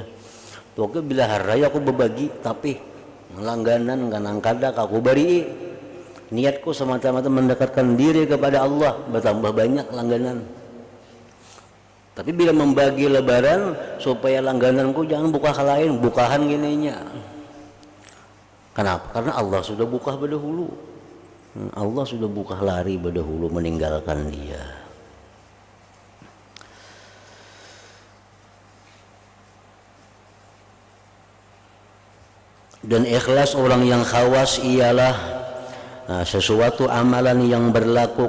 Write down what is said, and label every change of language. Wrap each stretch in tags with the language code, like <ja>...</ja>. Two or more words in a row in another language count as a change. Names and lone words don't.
<bjn>Pokoknya bila hari aku berbagi, tapi langganan kanang kada aku beri, niatku semata-mata mendekatkan diri kepada Allah, bertambah banyak langganan. Tapi bila membagi lebaran supaya langgananku jangan buka ke lain, bukahan gininya. Kenapa? Karena Allah sudah buka berdahulu. Allah sudah buka lari berdahulu meninggalkan dia.</bjn> <id>Dan ikhlas orang yang khawas ialah sesuatu amalan yang berlaku</id>